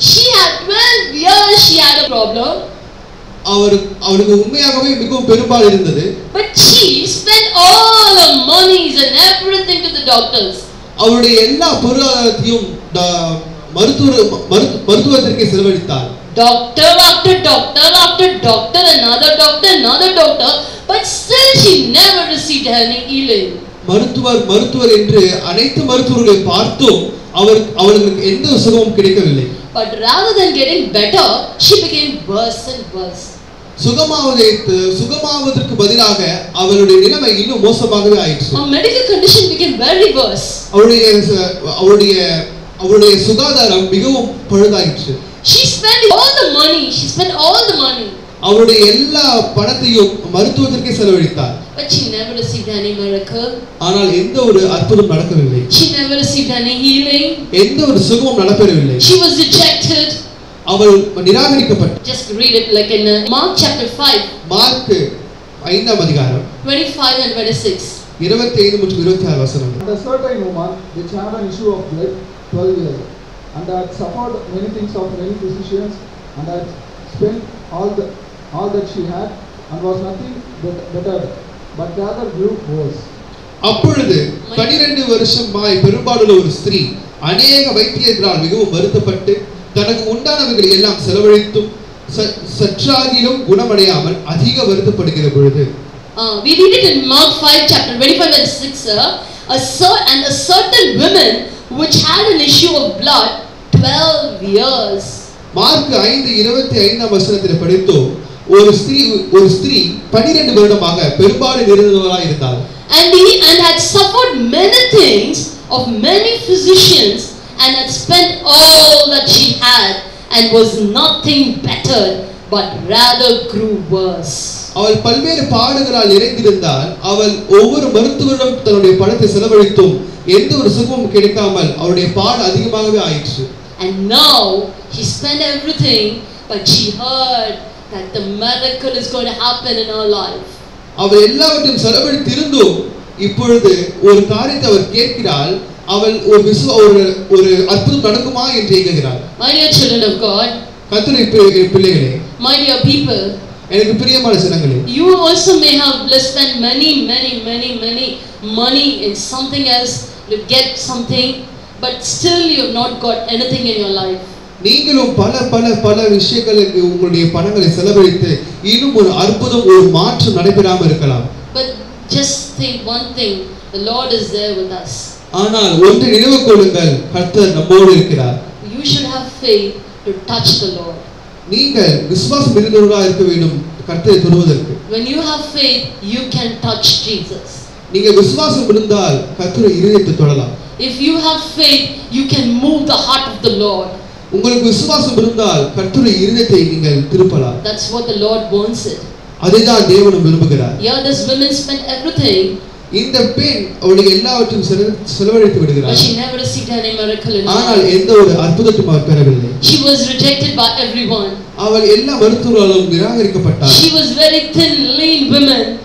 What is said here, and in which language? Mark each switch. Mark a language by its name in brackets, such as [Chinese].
[English] She had 12 years she had a problem. [Tamil] அவளுக்கு உண்மையாகவே மிகவும் பெரும்பால் இருந்தது. [English] But she spent all her monies and everything to the doctors. [Tamil] அவளுடைய எல்லா பொருளாதாரத்தையும் மருத்துவத்திற்கு செலவழித்தார். [English] Doctor after doctor after doctor, another doctor, but still she never received any healing. [Tamil] மருத்துவர் என்று அனைத்து மருத்துவர்களை பார்த்தும் அவர்களுக்கு எந்த சுகமும் கிடைக்கவில்லை. [English] But rather than getting better, she became worse and worse. [Tamil] சுகமாவதற்கு பதிலாக அவளுடைய நிலைமை இன்னும் மோசமாகவே ஆயிற்று. [English] Her medical condition became very worse. [Tamil] அவளுடைய சுகாதாரம் மிகவும் பழுதாயிற்று. [English] She spent all the money. [Tamil] அவளுடைய எல்லா பணத்தையும் மருத்துவத்திற்கே செலவழித்தார். [English] But she never received any miracle. [Tamil] ஆனால் எந்த ஒரு அற்புதம் நடக்கவில்லை. [English] She never received any healing. [Tamil] எந்த ஒரு சுகமும் நடக்கவில்லை. [English] She was rejected. [Tamil] அவள் நிராகரிக்கப்பட்டாள். [English] Just read it like in Mark chapter 5. [Tamil] Mark 5ஆம் அதிகாரம் [English] 25 and 26. [Tamil] 25 மற்றும் 26 வசனங்கள். [English] And a certain woman which had an issue of blood 12 years and had suffered many things of many physicians and had spent all that she had and was nothing bettered but rather grew worse. [Tamil] அப்பொழுது 12 வருஷமாய் பெரும்பாலுள்ள ஒரு ஸ்திரீ அநேக வைத்தியர்களால் மிகவும் வருத்தப்பட்டு தனக்கு உண்டானவைகளை எல்லாம் செலவழித்தும் சற்றாகிலும் குணமடையாமல் அதிக வருத்தப்படுகிற பொழுது [English] we read it in Mark 5 chapter 25 and 6 and a certain woman which had an issue of blood 12 years. [Tamil] Mark 5:25 வசனத்தில் படித்தோம். ஒரு ஸ்திரீ 12 வருடமாக பெரும்பாடு நிறைந்தவளாய் இருந்தாள். [English] And had suffered many things of many physicians and had spent all that she had and was nothing better but rather grew worse. [Tamil] அவள் பல்வேறு பாடுகளால் நிறைந்திருந்தாள். அவள் ஒவ்வொரு மருத்துவரிடம் தன்னுடைய பணத்தை செலவழித்தும் எந்த ஒரு சுகமும் கிடைக்காமல் அவளுடைய பாடு அதிகமாகவே ஆயிற்று. [English] And now she spent everything, but she heard that the miracle is going to happen in her life. [Tamil] அவள் எல்லாவற்றையும் செலவழித்திருந்தும் இப்பொழுது ஒரு காரியத்தை அவள் கேட்கிறாள். அவள் ஒரு அற்புதம் நடக்குமா என்று ஏங்குகிறாள். [English] My dear children of God, [Tamil] கர்த்தருடைய பிள்ளைகளே, [English] my dear people, [Tamil] எனக்கு பிரியமான ஜனங்களே, [English] you also may have spent many money in something else to get something, but still you have not got anything in your life. [Tamil] நீங்களும் பல விஷயங்களுக்கு உங்களுடைய பணங்களை செலவழித்து இன்னும் ஒரு அற்புதம் ஒரு மாற்றம் நடைபெறாமல் இருக்கலாம். [English] But just think one thing, the Lord is there with us. [Tamil] ஆனால் ஒன்று நினைவு கொள்ளுங்கள், கர்த்தர் நம்மோடு இருக்கிறார். [English] You should have faith to touch the Lord. [Tamil] நீங்கள் விசுவாசம் இருந்தவர்களாக இருக்க வேண்டும் கர்த்தரை தொடுவதற்கு. [English] When you have faith, you can touch Jesus. [Tamil] நீங்கள் விசுவாசம் இருந்தால் கர்த்தருடைய இதயத்தை தொடலாம். [English] If you have faith, you can move the heart of the Lord. [Tamil] உங்களுக்கு விசுவாசம் இருந்தால் கர்த்தருடைய இதயத்தை நீங்கள் திருப்பலாம். [English] That's what the Lord wants it. [Tamil] அதுதான் தேவன் விரும்புகிறார். [English] Yeah, this woman spent everything. [Tamil] இந்த பெண் அவளுடைய எல்லாவற்றையும் செலவழித்து விடுகிறார். [English] But she never received any miracle in her life. [Tamil] ஆனால் எந்த ஒரு அற்புதத்தையும் அவர் பெறவில்லை. [English] She was rejected by everyone. [Tamil] அவள் எல்லா மருத்துவர்களாலும் நிராகரிக்கப்பட்டாள். [English] She was very thin, lean woman.